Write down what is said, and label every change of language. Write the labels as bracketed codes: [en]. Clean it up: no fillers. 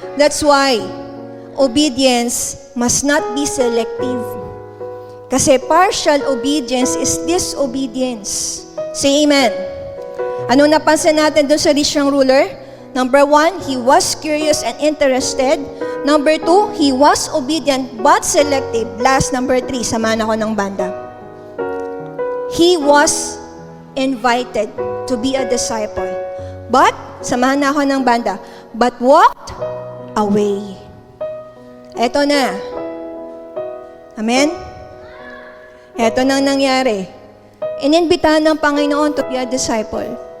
[en] That's why obedience must not be selective. Kasi partial obedience is disobedience. Say amen. [tl] Anong napansin natin doon sa [en] rich young ruler? Number 1, he was curious and interested. Number 2, he was obedient but selective. [tl] Last, number 3, samahan ako ng banda. [en] He was invited to be a disciple. [tl] But, samahan na ako ng banda, [en] but walked away. [tl] Eto na. Amen? Eto nang nangyari. Ininbitahan ng Panginoon [en] to be a disciple.